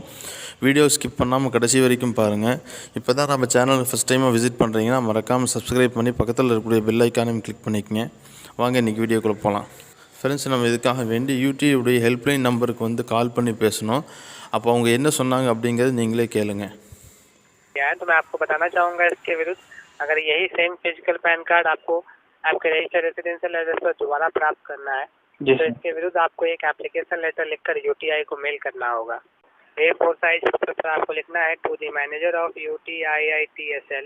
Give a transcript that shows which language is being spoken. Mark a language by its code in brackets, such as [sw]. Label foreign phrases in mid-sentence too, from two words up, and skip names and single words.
[ta] வீடியோ ஸ்கிப் பண்ணாமல் கடைசி வரைக்கும் பாருங்கள். இப்போ தான் நம்ம சேனல் [en] first time [ta] விசிட் பண்ணுறீங்கன்னா மறக்காமல் சப்ஸ்கிரைப் பண்ணி பக்கத்தில் இருக்கக்கூடிய [en] bell icon [ta] கிளிக் பண்ணிக்கங்க. வாங்க இன்றைக்கி வீடியோக்குள்ளே போகலாம். ஃப்ரெண்ட்ஸ், நம்ம இதுக்காக வேண்டி UTI [en] helpline number [ta] கால் பண்ணி பேசணும். அப்போ அவங்க என்ன சொன்னாங்க அப்படிங்கிறது நீங்களே கேளுங்க. [hi] तो मैं आपको बताना चाहूँगा इसके विरुद्ध, अगर यही [en] same physical PAN card [hi] आपको आपके [en] registered residential address [hi] पर दोबारा प्राप्त करना है तो इसके विरुद्ध आपको एक [en] application letter [hi] लिखकर UTI को मेल करना होगा। A4 साइज पर आपको लिखना है [en] to the manager of UTIITSL.